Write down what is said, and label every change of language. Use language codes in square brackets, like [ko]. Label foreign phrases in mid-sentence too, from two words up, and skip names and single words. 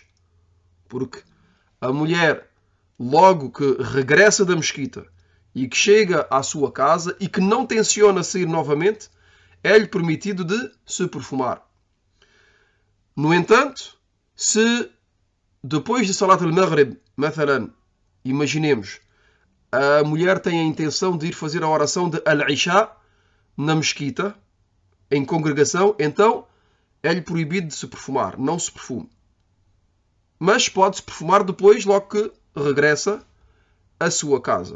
[pt] Porque a mulher, logo que regressa da mesquita e que chega à sua casa e que não tenciona sair novamente, é-lhe permitido de se perfumar. No entanto, se depois de Salat al-Maghrib, imaginemos, a mulher tem a intenção de ir fazer a oração de Al-Isha na mesquita, em congregação, então é-lhe proibido de se perfumar, não se perfume. Mas pode-se perfumar depois, logo que regressa à sua casa.